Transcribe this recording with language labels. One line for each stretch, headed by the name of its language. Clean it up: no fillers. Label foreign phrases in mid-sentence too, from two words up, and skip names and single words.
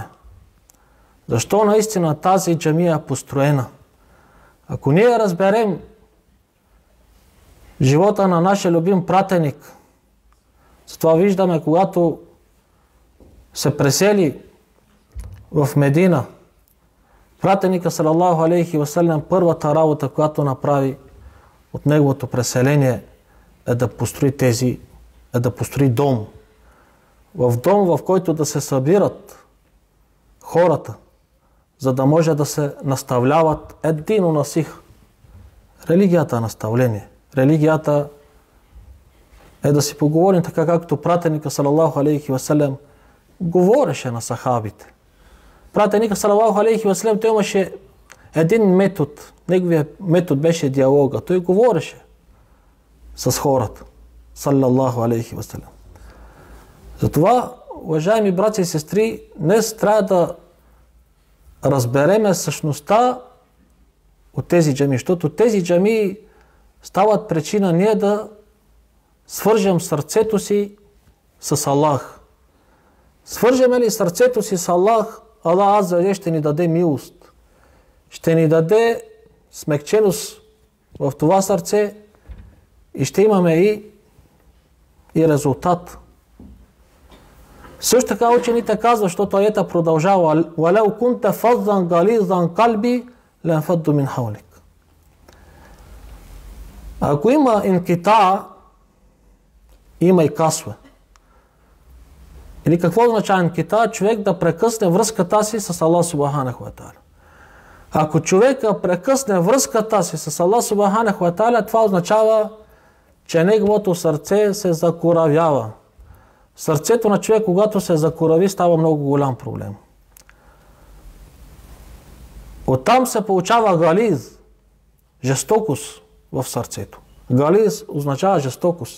Bulgarian: Защо наистина тази джамия е построена? Ако ние разберем живота на нашия любим пратеник, затова виждаме, когато се пресели в Медина, пратеника
Arabic: صلى الله عليه وسلم,
Bulgarian: първата работа, която направи от неговото преселение, е да построи дом. В дом, в който да се събират хората, за да може да се наставляват
Arabic: الدين النصيحة.
Bulgarian: Религията е наставление. Религията е да си поговорим така, както пратеника
Arabic: صلى الله عليه وسلم
Bulgarian: говореше на сахабите. Пратеника
Arabic: صلى الله عليه وسلم,
Bulgarian: той имаше един метод. Неговият метод беше диалога. Той говореше с хората.
Arabic: صلى الله عليه وسلم.
Bulgarian: Затова, уважаеми братя и сестри, днес трябва да разбереме същността от тези джамии, защото тези джамии стават причина ние да свържем сърцето си с Аллах. Свържеме ли сърцето си с Аллах, Аллах
Arabic: عز وجل
Bulgarian: ще ни даде милост. Ще ни даде смекченост в това сърце и ще имаме и резултат. Също така учените казват, защото аята продължава:
Arabic: وَلَوْ كُنْتَ فَظًّا غَلِيظَ الْقَلْبِ لَانفَضُّوا مِنْ حَوْلِكَ.
Bulgarian: Ако има инкита, има и касва. Или какво означава инкита? Човек да прекъсне връзката си с Аллах
Arabic: سبحانه وتعالى.
Bulgarian: Ако човека прекъсне връзката си с Аллах
Arabic: سبحانه وتعالى,
Bulgarian: това означава, че неговото сърце се закоравява. Сърцето на човек, когато се закорави, става много голям проблем. Оттам се получава гализ, жестокост в сърцето. Гализ означава жестокост.